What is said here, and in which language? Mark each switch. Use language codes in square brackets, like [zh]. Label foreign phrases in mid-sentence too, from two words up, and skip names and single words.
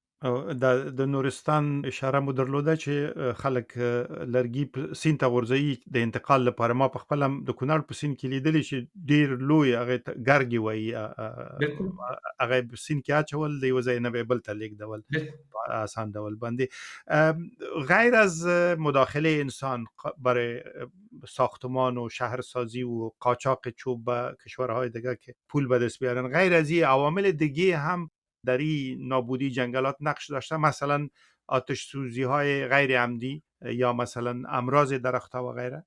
[ps] د نورستان اشاره مو درلوده چې خلک لرګي سیند ته غورځوي د انتقال لپاره. ما په خپل هم د کونړ په سیند کې لیدلی چې ډېر لوی هغې ته ګرګې وایي، بالکل هغه یې په سیند کې اچول، د یوه ځای نه به یې بل ته لیږدول په آسان ډول باندې. [fa] غیر از مداخله انسان برای ساختمان و شهرسازی و قاچاق چوب به کشورهای دیگه که پول به دست بیارن، غیر از این عوامل دیگه هم در این نابودی جنگلات نقش داشته؟ مثلا آتش سوزی های غیر عمدی یا مثلا امراض درختها و غیره؟